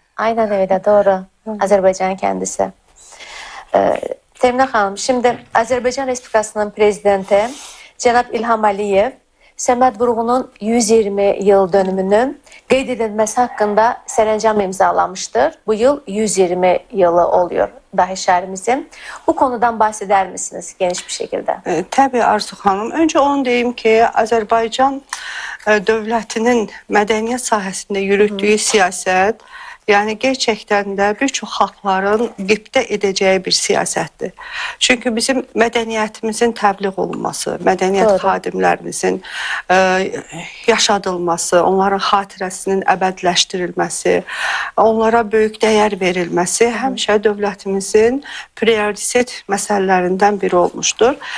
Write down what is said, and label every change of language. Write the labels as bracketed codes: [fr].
[tr] Aynen öyle, doğru. Azərbaycanın kəndisi. [az] Təminə xanım, [tr] şimdi [az] Azərbaycan Respublikasının prezidenti Cənab İlham Əliyev Səməd Vurğunun 120 yıl dönümünün qeyd edilməsi haqqında sərəncam imzalamışdır. [tr] Bu yıl 120 yılı oluyor dahi şəhərimizin. Bu konudan bahseder misiniz geniş bir şekilde? [az] Təbii Arzu xanım. Öncə onu deyim ki, Azərbaycan dövlətinin mədəniyyət sahəsində yürütdüyü siyasət, yəni gerçəkdən də bir çox xalqların qibdə edəcəyi bir siyasətdir. Çünki bizim mədəniyyətimizin təbliğ olunması, mədəniyyət xadimlərimizin yaşadılması, onların xatirəsinin əbədləşdirilməsi, onlara böyük dəyər verilməsi həmişə dövlətimizin prioritet məsələlərindən biri olmuşdur.